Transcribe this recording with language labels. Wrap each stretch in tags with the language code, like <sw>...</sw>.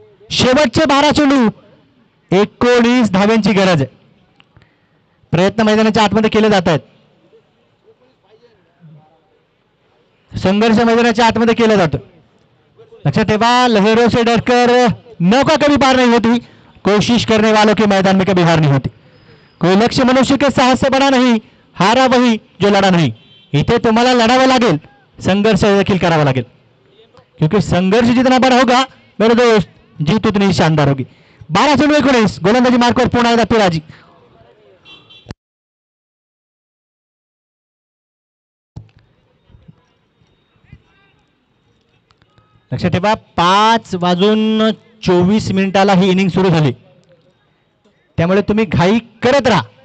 <mr>शेवटचे 12 चेंडू 19 धाव्यांची गरज आहे. प्रयत्न मैदानाच्या आतमध्ये केले जात आहेत. संघर्ष मैदानाच्या आतमध्ये केला जातो. लक्षात ठेवा</mr> <hi>लहरों से डरकर मौका कभी पार नहीं होती, कोशिश करने वालों के मैदान में कभी हार नहीं होती. कोई लक्ष्य मनुष्य के साहस से बड़ा नहीं, हारा वही जो लढा नहीं.</hi> <mr>इथे तुम्हाला लढावं लागेल, संघर्ष देखील करावा लागेल.</mr> <hi>क्योंकि संघर्ष जितना बड़ा होगा मेरे दोस्त जीत उतनी शानदार होगी.</hi> <mr>12 चेंडू 19. गोलंदाजी मार्कवर पुन्हा एकदा पिराजी. लक्षात ठेवा 5:24 ही इनिंग सुरू झाली. त्यामुळे तुम्ही घाई करत राहा.</mr>